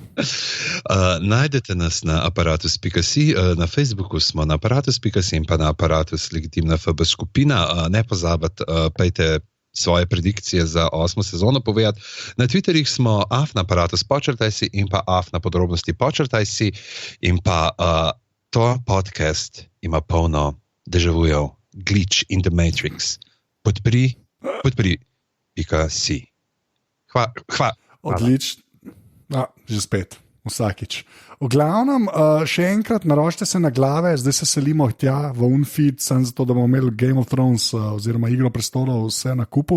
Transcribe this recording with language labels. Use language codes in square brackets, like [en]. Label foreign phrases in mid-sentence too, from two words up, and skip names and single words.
[sl] Najdete nas na aparatus.si, na Facebooku smo na aparatus.si in pa na aparatus legitimna FB skupina. Ne pozabite, pejte svoje predikcije za 8. sezono povedati. Na Twitterjih smo @aparatus počrtaj si in pa @na podrobnosti počrtaj si in pa to podcast ima polno dežavujev, [en] glitch in the matrix. [sl] Podpri.si. Hvala. Odlično. Že spet, vsakič. V glavnem, še enkrat naročite se na glave, zdaj se selimo tja v Unfeed, sem zato, da bomo imeli Game of Thrones oziroma Igro prestolov vse na kupu.